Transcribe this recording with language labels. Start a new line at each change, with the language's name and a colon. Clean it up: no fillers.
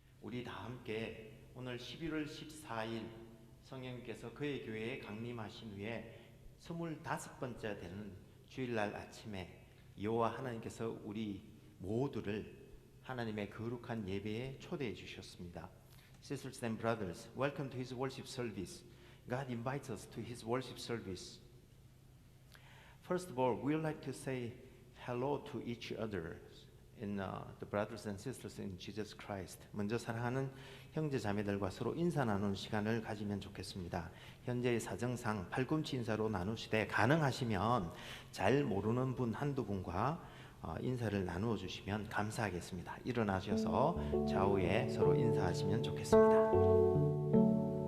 Korean: 우리 다 함께 오늘 11월 14일 성령님께서 그의 교회에 강림하신 후에 25번째 되는 주일날 아침에 여호와 하나님께서 우리 모두를 하나님의 거룩한 예배에 초대해 주셨습니다.
English: Sisters and brothers, welcome to His worship service. God invites us to His worship service. First of all, we would like to say hello to each other in the brothers and sisters in Jesus Christ.
Korean: 먼저 사랑하는 형제 자매들과 서로 인사 나누는 시간을 가지면 좋겠습니다. 현재의 사정상 팔꿈치 인사로 나누시되 가능하시면 잘 모르는 분 한두 분과 인사를 나누어 주시면 감사하겠습니다. 일어나셔서 좌우에 서로 인사하시면 좋겠습니다.